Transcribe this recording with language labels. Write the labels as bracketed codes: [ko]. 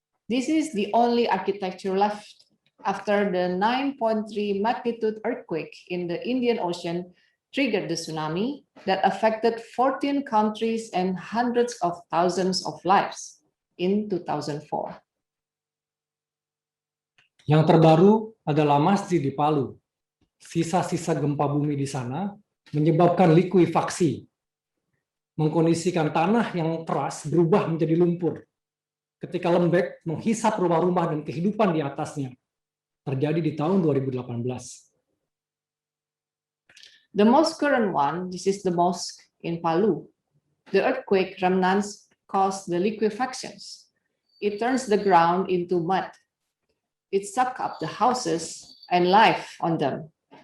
[en] This is the only architecture left after the 9.3 magnitude earthquake in the Indian Ocean triggered the tsunami that affected 14 countries and hundreds of thousands of lives in 2004. [id] Yang terbaru adalah masjid di Palu. Sisa-sisa gempa bumi di sana menyebabkan likuifaksi, mengkondisikan tanah yang keras berubah menjadi lumpur. Ketika lembek menghisap rumah-rumah dan kehidupan di atasnya. Terjadi di tahun 2018. [en] The most current one, this is the mosque in Palu. The earthquake remnants caused the liquefactions. It turns the ground into mud. It sucked up the houses and life on them.